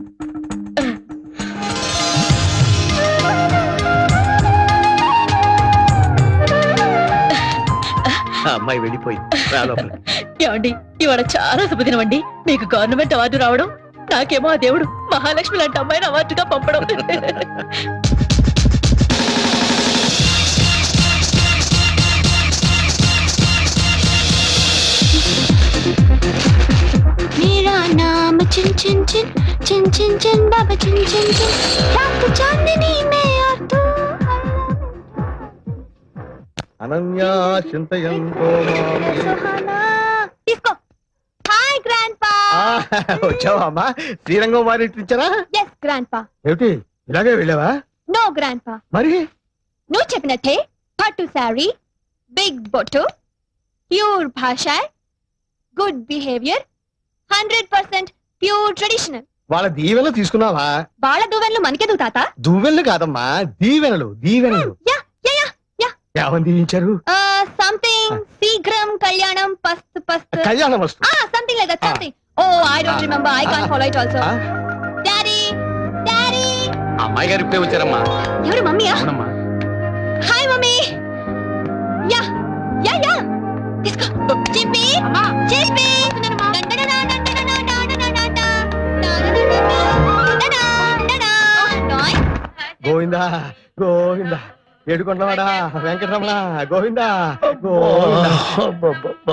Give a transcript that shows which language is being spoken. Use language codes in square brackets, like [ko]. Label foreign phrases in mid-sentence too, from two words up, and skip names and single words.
[te] అమ్మాయి వెళ్ళిపోయింది. రా లోపలికి. ఏమండి, ఇవాళ చాలా శుభదినం అండి. మీకు [en] government award [te] రావడం, నాకేమో ఆ దేవుడు మహాలక్ష్మి లాంటి అమ్మాయిని అవార్డుగా పంపడం. [hi] मेरा नाम चिन चिन चिन चिन चिन चिन बाबा चिन चिन चिन रात चांदनी में और तू [te] అనన్యా చింతయంతో సుహానా, తీసుకో. [en] hi grand pa. [te] వచ్చావా అమ్మా? శ్రీరంగం వారి ఇచ్చారా? [en] yes grand pa. [te] ఏమిటి ఇలాగే వెళ్ళావా? [en] no grand pa, [te] మరి నువ్వు చెప్పినట్టే పట్టు [en] saree, big బొట్టు, ప్యూర్ భాష, good behaviour, 100% pure traditional. [te] వాళ్ళ దీవెనలు తీసుకున్నావా? వాళ్ళ దువ్వెనలు మనకెందుకు తాత? దువ్వెనలు కాదమ్మా, దీవెనలు దీవెనలు. యా యా యా యా. ఏమని దీవించారు? సంథింగ్ శీఘ్రం కళ్యాణం పస్తు పస్తు. కళ్యాణం వస్తుంది. [en] something like that, something. Oh I don't remember, I can't follow it also. daddy daddy. [te] అమ్మాయి గారు ఇప్పుడే వచ్చారమ్మా. ఎవరు? మమ్మీయా? అవునమ్మా. [en] hi mummy. యా యా యా. తీసుకో. [te] చిప్పి చిప్పి. గోవిందా గోవిందా, ఏడుకొండవాడా వెంకటరమణ గోవిందా గోవిందా.